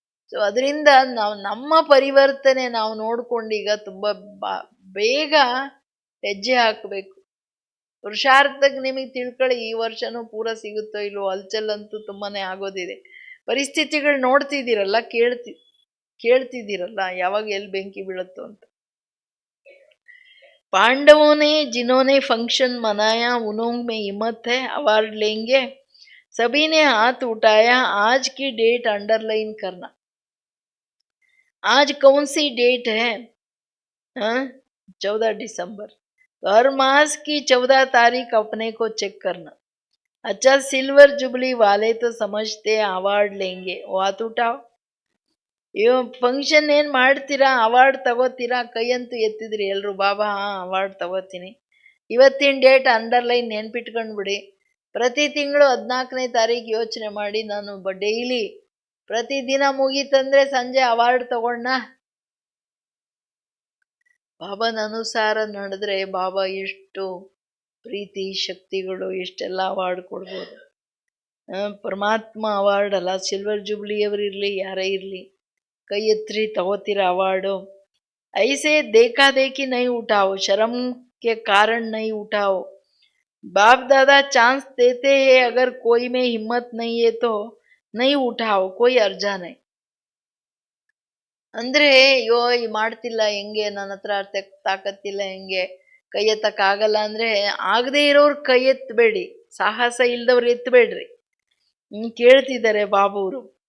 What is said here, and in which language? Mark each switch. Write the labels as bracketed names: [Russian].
[Kannada] So ಅದರಿಂದ ನಾವು ನಮ್ಮ ಪರಿವರ್ತನೆ ನಾವು ನೋಡ್ಕೊಂಡೀಗ ತುಂಬ ಬೇಗ ಹೆಜ್ಜೆ ಹಾಕಬೇಕು. ಪುರುಷಾರ್ಥಕ್ಕೆ ನಿಮಗೆ ತಿಳ್ಕೊಳ್ಳಿ, ಈ ವರ್ಷನೂ ಪೂರ ಸಿಗುತ್ತೋ ಇಲ್ವೋ, ಹಲ್ಚಲ್ಲಂತೂ ತುಂಬಾ ಆಗೋದಿದೆ. ಪರಿಸ್ಥಿತಿಗಳು ನೋಡ್ತಿದ್ದೀರಲ್ಲ, ಕೇಳ್ತಿದ್ದೀರಲ್ಲ, ಯಾವಾಗ ಎಲ್ಲಿ ಬೆಂಕಿ ಬೀಳುತ್ತೋ ಅಂತ. [Hindi] पांडवों ने जिन्होंने फंक्शन मनाया उन्हों में हिम्मत है, अवार्ड लेंगे। सभी ने हाथ उठाया। आज की डेट अंडरलाइन करना। आज कौन सी डेट है? 14 दिसंबर। तो हर मास की 14 तारीख अपने को चेक करना। अच्छा, सिल्वर जुबली वाले तो समझते अवार्ड लेंगे, वो हाथ उठाओ। [Kannada] ಫಂಕ್ಷನ್ ಏನ್ ಮಾಡ್ತೀರಾ, ಅವಾರ್ಡ್ ತಗೋತೀರಾ? ಕೈಯಂತೂ ಎತ್ತಿದ್ರಿ ಎಲ್ರು. ಬಾಬಾ ಅವಾರ್ಡ್ ತಗೋತೀನಿ. ಇವತ್ತಿನ ಡೇಟ್ ಅಂಡರ್ಲೈನ್ ನೆನ್ಪಿಟ್ಕೊಂಡ್ಬಿಡಿ. ಪ್ರತಿ ತಿಂಗಳು 14ನೇ ತಾರೀಕು ಯೋಚನೆ ಮಾಡಿ, ನಾನು ಡೈಲಿ ಪ್ರತಿದಿನ ಮುಗೀತಂದ್ರೆ ಸಂಜೆ ಅವಾರ್ಡ್ ತಗೊಂಡ ಬಾಬಾನ ಅನುಸಾರ ನಡೆದ್ರೆ ಬಾಬಾ ಎಷ್ಟು ಪ್ರೀತಿ ಶಕ್ತಿಗಳು, ಎಷ್ಟೆಲ್ಲ ಅವಾರ್ಡ್ ಕೊಡ್ಬೋದು. ಪರಮಾತ್ಮ ಅವಾರ್ಡ್ ಅಲ್ಲ, ಸಿಲ್ವರ್ ಜುಬ್ಲಿಯವರು ಇರಲಿ ಯಾರೇ ಇರಲಿ, ಕೈ ಎತ್ತರಿ ತಗೋತೀರ ಅವಾರ್ಡು. [Hindi] ऐसे देखा देखी नहीं उठाओ, शर्म के कारण नहीं उठाओ। बाप दादा चांस देते हैं, अगर कोई में हिम्मत नहीं है तो नहीं उठाओ, कोई अर्जा नहीं. [Kannada] ಅಂದ್ರೆ ಅಯ್ಯೋ ಈ ಮಾಡ್ತಿಲ್ಲ ಹೆಂಗೆ, ನನ್ನ ಹತ್ರ ತಾಕತ್ತಿಲ್ಲ, ಹೆಂಗೆ ಕೈ ಎತ್ತಕ್ಕಾಗಲ್ಲ ಅಂದ್ರೆ ಆಗದೆ ಇರೋರು ಕೈ ಎತ್ತಬೇಡಿ, ಸಾಹಸ ಇಲ್ದವ್ರು ಎತ್ತಬೇಡ್ರಿ. ಕೇಳ್ತಿದ್ದಾರೆ ಬಾಬುವರು.